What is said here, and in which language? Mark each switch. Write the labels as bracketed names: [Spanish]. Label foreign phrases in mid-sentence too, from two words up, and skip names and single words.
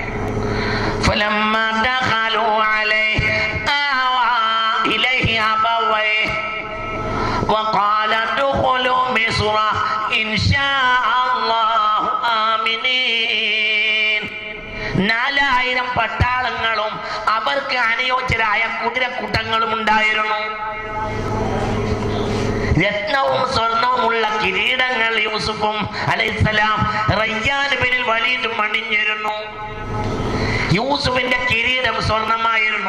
[Arabic] فلما دخلوا عليه آوى إليه أبويه وقال ادخلوا مصر إن شاء الله آمنين. [Malayalam] 4000 പട്ടാളങ്ങളും അവർക്ക് അനുയോജ്യരായ കുതിരക്കൂട്ടങ്ങളും ഉണ്ടായിരുന്നു. രത്നവും സ്വർണവുമുള്ള കിരീടങ്ങൾ യൂസുഫും അലൈഹിസ്സലാം റയ്യാൻ ഇബ്നുൽ വലീദും അണിഞ്ഞിരുന്നു. യൂസുഫിന്റെ കിരീടം സ്വർണമായിരുന്നു.